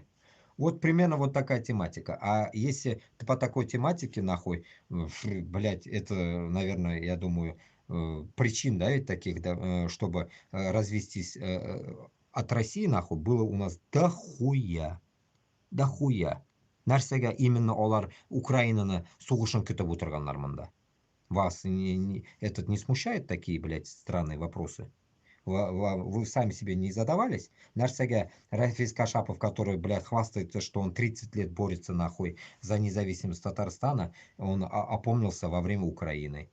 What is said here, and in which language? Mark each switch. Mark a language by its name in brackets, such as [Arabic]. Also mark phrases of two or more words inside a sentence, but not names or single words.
[Russian] Вот примерно вот такая тематика. А если по такой тематике нахуй, блядь, это, наверное, я думаю, причин, да, таких, да, чтобы развестись от России, нахуй, было у нас дохуя. Дохуя. [Tatar] Нәрсәгә именно олар Украинаны сугышын көтеп утырганнар монда. [Russian] Вас этот не смущает такие, блядь, странные вопросы? Вы сами себе не задавались? [Tatar] Нәрсәгә Рафис Кашапов, [Russian] который, блядь, хвастается, что он 30 лет борется, нахуй, за независимость Татарстана, он опомнился во время Украины.